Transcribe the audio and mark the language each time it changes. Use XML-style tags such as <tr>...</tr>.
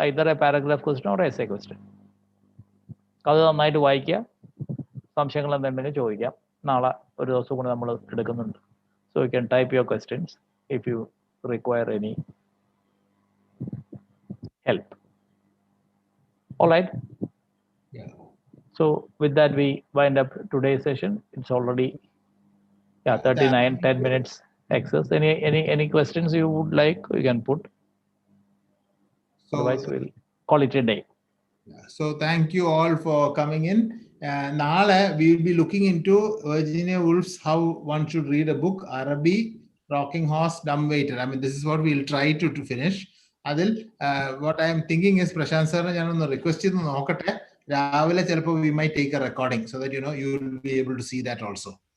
<en>Either a paragraph question or essay question.</en> <ml>അത് നന്നായിട്ട് വായിക്കുക. സംശയങ്ങൾ എന്തുണ്ടെങ്കിൽ ചോദിക്കാം. നാളെ ഒരു ദിവസം കൂടെ നമ്മൾ എടുക്കുന്നുണ്ട്.</ml> <en>So you can type your questions if you require any help. All right. Yeah. So with that we wind up today's session. It's already 39 10 minutes excess. Any questions you would like, you can put. So otherwise we'll call it a day. So thank you all for coming in.</en> <ml>Nale</ml> <en>we will be looking into Virginia Woolf's How One Should Read a Book, Arabi, Rocking Horse, Dumbwaiter. I mean, this is what we'll try to finish.</en> <ml>അതിൽ</ml> <en>what I am thinking is</en> <ml>Prashant സാറിനെ ഞാനൊന്ന് request ചെയ്ത് നോക്കട്ടെ. രാവിലെ ചിലപ്പോൾ</ml> <en>we might take a recording so that you will be able to see that also.</en>